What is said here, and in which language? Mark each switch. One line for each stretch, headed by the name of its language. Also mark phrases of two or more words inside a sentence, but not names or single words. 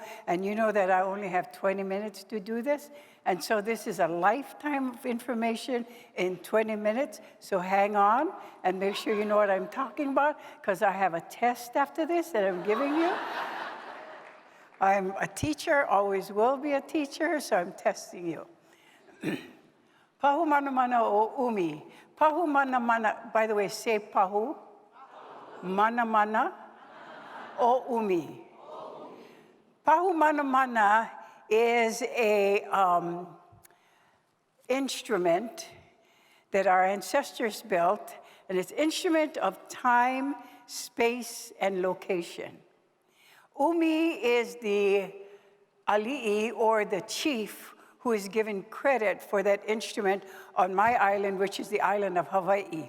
English: And you know that I only have 20 minutes to do this. And so this is a lifetime of information in 20 minutes. So hang on and make sure you know what I'm talking about, because I have a test after this that I'm giving you. I'm a teacher, always will be a teacher, so I'm testing you.
Hawaiian: Pahu mana mana o umi. Pahu mana mana,
English: by the way, say pahu.
Hawaiian: Mana mana o umi.
English: Pahu mana mana is a instrument that our ancestors built, and it's an instrument of time, space, and location. Umi is the ali'i, or the chief, who is given credit for that instrument on my island, which is the island of Hawaii.